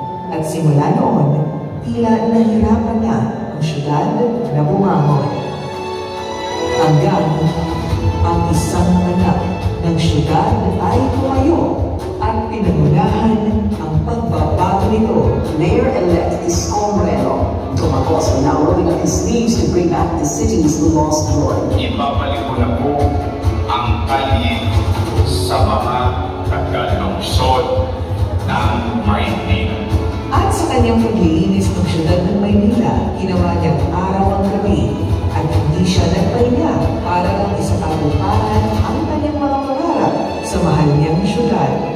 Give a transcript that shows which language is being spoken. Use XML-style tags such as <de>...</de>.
<tl>At simula noon, tila nahirapan na ang siyudad na bumangon. Hanggang ang isang anak ng siyudad ay tumayo at pinangunahan ang pagbabago nito.</tl> <en>Mayor-elect Isko Moreno Dumagoso now rolling up his sleeves to bring back the city's lost glory.</en> <tl>Ibabalik ko na po ang kalye sa mga taga-lungsod ng Maynila. At sa kanyang paglilinis ng siyudad ng Maynila, ginawa niyang araw ang gabi at hindi siya nagpahinga para lang isatagumpahan ang kanyang mga pangarap sa mahal niyang siyudad.</tl>